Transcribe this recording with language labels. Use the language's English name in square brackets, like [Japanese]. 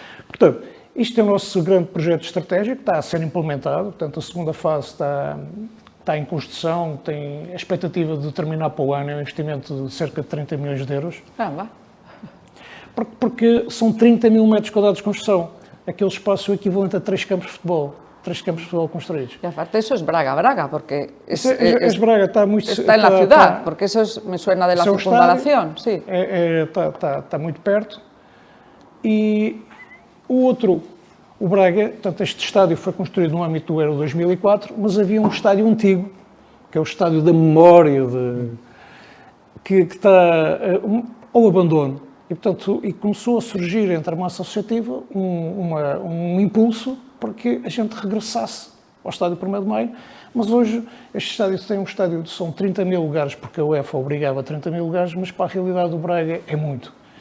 [Portuguese] Portanto, isto é o nosso grande projeto estratégico, está a ser implementado, portanto, a segunda fase está em construção, tem a expectativa de terminar para o ano, é um investimento de cerca de 30 milhões de euros. Porque são 30 mil metros quadrados de construção. Aquele espaço é o equivalente a 3 campos de futebol. 3 campos de futebol construídos. [Spanish] E aparte eso es Braga, porque es Braga, está muy... Está en la ciudad, porque eso me suena de la circunvalación, sí. [Portuguese] Está muito perto. E o Braga, portanto, este estádio foi construído no âmbito do Euro 2004, mas havia um estádio antigo, que é o estádio da memória, que está ao abandono. E, portanto, começou a surgir entre a massa associativa um impulso para que a gente regressasse ao estádio 1º de Maio, mas hoje este estádio tem um estádio, são 30 mil lugares, porque a UEFA obrigava a 30 mil lugares, mas para a realidade do Braga é muito.